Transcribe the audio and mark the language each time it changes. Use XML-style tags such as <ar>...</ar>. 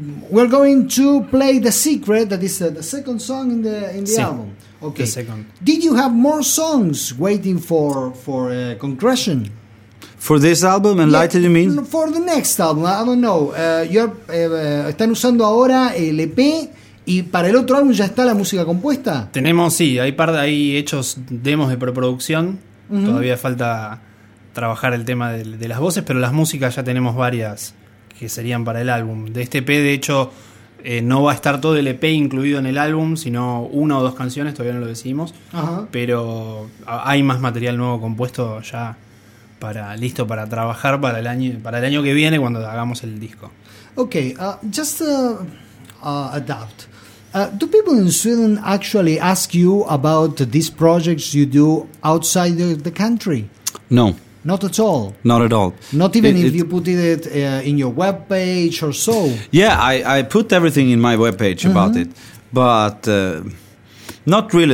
<en>We're going to play The Secret, that is the second song in the</en> <es>sí,</es> <en>album. Okay. The second. Did you have more songs waiting for Concretion? For this album, Enlightened, you mean? For the next album, I don't know.</en> <es>Están usando ahora el EP y para el otro álbum ya está la música compuesta. Tenemos, sí, hay hechos demos de preproducción. Todavía falta trabajar el tema de las voces, pero las músicas ya tenemos varias que serían para el álbum. De este EP, de hecho, no va a estar todo el EP incluido en el álbum, sino una o dos canciones, todavía no lo decidimos. Ajá. Pero hay más material nuevo compuesto ya listo para trabajar para el año que viene cuando hagamos el disco.</es> <en>Okay, just a doubt. Do people in Sweden actually ask you about these projects you do outside the country? No. Not at all. Not at all. Not even if you put it in your web page or so. Yeah, I put everything in my web page about it, but not really.</en>